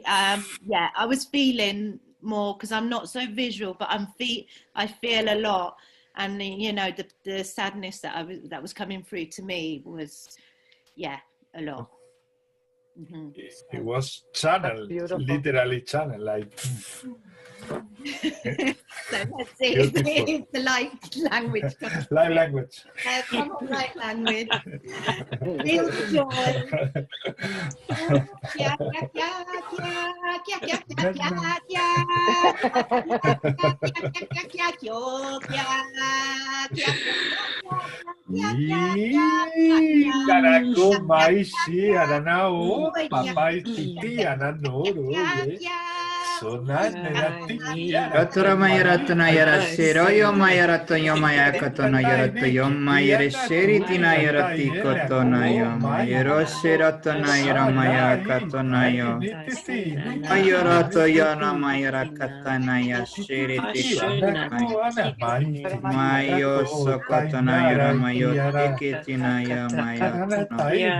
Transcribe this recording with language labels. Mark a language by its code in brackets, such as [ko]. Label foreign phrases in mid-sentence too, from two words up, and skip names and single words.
[en] Yeah, I was feeling more because I'm not so visual, but I feel a lot, and you know the sadness that was coming through to me was, yeah, a lot. Mm-hmm. It was channel, literally channel, like. So let's see if the light language comes. Light language. Come on, light language. Feel the joy. Karaku mai shi aranao, papai titi ananoro, sonai negati. Ratura mayaratuna yarasero yo mayarato yo mayakatona yarato yo mayareseri tina yarati kotona yo mayeroseratona yara mayakatona yo mayarato yana mayarakatana yaseri tika mayo sokotona yara mayo tikitina ya mayatona